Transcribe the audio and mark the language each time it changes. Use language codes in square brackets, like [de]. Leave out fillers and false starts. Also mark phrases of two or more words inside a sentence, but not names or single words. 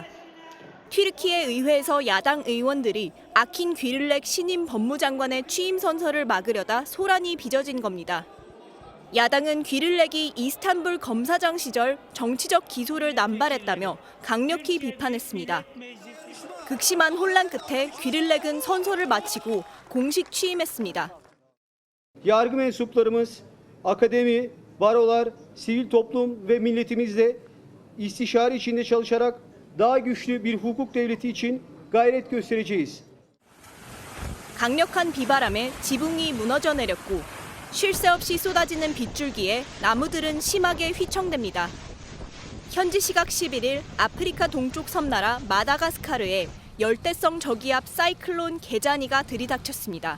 [ko] 튀르키예 의회에서 야당 의원들이 아킨 귀를렉 신임 법무장관의 취임 선서를 막으려다 소란이 빚어진 겁니다. 야당은 귀를렉이 이스탄불 검사장 시절 정치적 기소를 남발했다며 강력히 비판했습니다. 극심한 혼란 끝에 귀를렉은 선서를 마치고 공식 취임했습니다. [tr] Yargı mensuplarımız, akademi, barolar, sivil toplum ve milletimizle istişare içinde çalışarak daha güçlü bir hukuk devleti için gayret göstereceğiz. [ko] 강력한 비바람에 지붕이 무너져 내렸고 쉴 새 없이 쏟아지는 빗줄기에 나무들은 심하게 휘청댑니다. 현지 시각 11일 아프리카 동쪽 섬나라 마다가스카르에 열대성 저기압 사이클론 게자니가 들이닥쳤습니다.